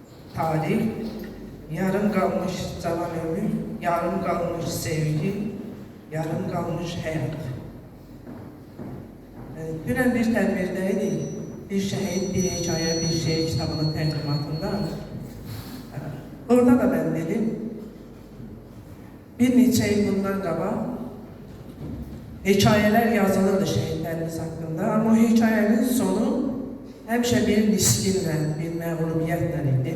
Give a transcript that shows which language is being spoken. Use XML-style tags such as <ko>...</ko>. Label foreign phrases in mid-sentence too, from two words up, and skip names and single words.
<tr>tarih, yarım kalmış cavan ömür, yarım kalmış sevgi, yarım kalmış hayat.</tr> <az>Dünən bir tədbirdəydik. Bir şəhid, bir hekayə, bir şeir kitabının təqdimatında. Orada da mən dedim, bir neçə il bundan qabaq hekayələr yazılırdı şəhidlərimiz haqqında, amma hekayənin sonu həmişə bir niskinlə, bir məğlubiyyətlə idi.</az>